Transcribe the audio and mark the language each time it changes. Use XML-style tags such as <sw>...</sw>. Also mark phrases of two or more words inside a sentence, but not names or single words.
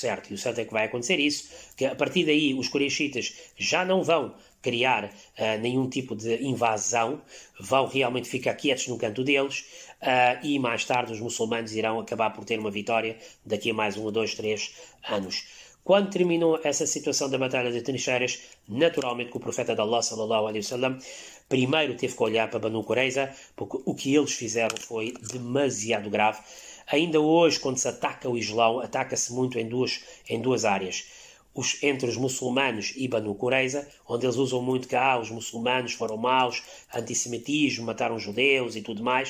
<pt>E o certo é que vai acontecer isso, que a partir daí os Qurayshitas já não vão criar nenhum tipo de invasão, vão realmente ficar quietos no canto deles, e mais tarde os muçulmanos irão acabar por ter uma vitória daqui a mais 1, 2, 3 anos. Quando terminou essa situação da batalha de trincheiras, naturalmente que o profeta de Allah</pt> <ar>صلى الله عليه وسلم</ar> <pt>primeiro teve que olhar para Banu Qurayza, porque o que eles fizeram foi demasiado grave. Ainda hoje, quando se ataca o Islão, ataca-se muito em duas áreas. Entre os muçulmanos e Banu Qurayza, onde eles usam muito que os muçulmanos foram maus, antissemitismo, mataram judeus e tudo mais.</pt>